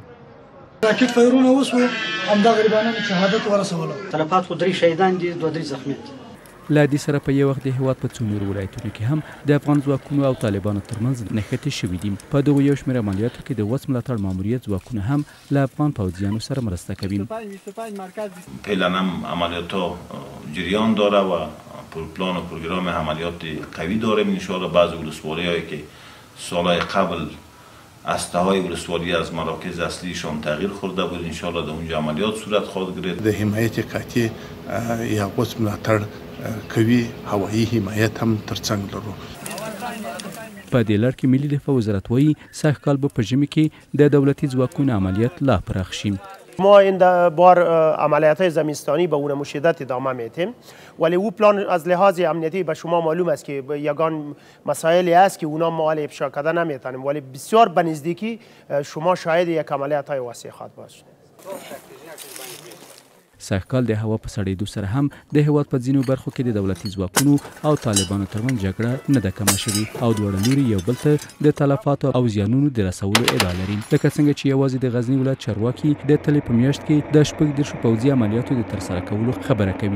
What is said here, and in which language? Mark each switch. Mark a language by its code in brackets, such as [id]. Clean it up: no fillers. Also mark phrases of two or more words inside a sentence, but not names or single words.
[ps] راکټ فایرونه وسو همدا غریبانو شهادت ورسولو. تلفات خو 3 شهیدان دي 2 زخمي دي. له دې سره په یو وخت د هیواد په څو نورو ولایتونو کې هم د افغان ځواکونو او طالبانو ترمنځ نښتې شوي دي. په دغو یو شمېر عملیاتو کې د وس ملاتړ ماموریت ځواکونه هم له افغان پوځیانو سره مرسته کوي. [fa] فعلا هم عملیات جریان داره و پلان و پروگرام عملیات قوی داریم. انشاءالله بعض ولسوالی‌هایی که سالهای قبل اسطحه‌های ولسوالی از مراکز اصلیشان تغییر خورده بود انشاءالله در اونجا عملیات صورت خواهد گرفت. [ps] د حمایت قطعی یا قوس ملاتړ کوي هوایي حمایت هم ترڅنګ لرو. په دې لړ کې ملي دفاع وزارت وایي سږکال به په ژمي کې د دولتي ځواکونو عملیات لا پراخ شي. [fa] ما این بار عملیات‌های زمینستانی به اون مشدت ادامه میدیم ولی او پلان از لحاظ امنیتی به شما معلوم است که یگان مسائلی است که اونا ما افشا کردن نمیتونیم ولی بسیار به نزدیکی شما شاهد یک عملیات‌های وسیع خواهد باشید. [ps] سږکال د هوا په سړېدو سره هم د هیواد په ځینو برخو کې د دولتي ځواکونو او طالبانو ترمنځ جګړه نه ده کمه شوې او دواړه لوري یو بل ته د تلفاتو او زیانونو د رسولو ادعا لري. لکه څنګه چې یوازې د غزني ولایت چارواکي د تلې په میاشت کې د 14 پوځي عملیاتو د ترسره کولو خبره کوي.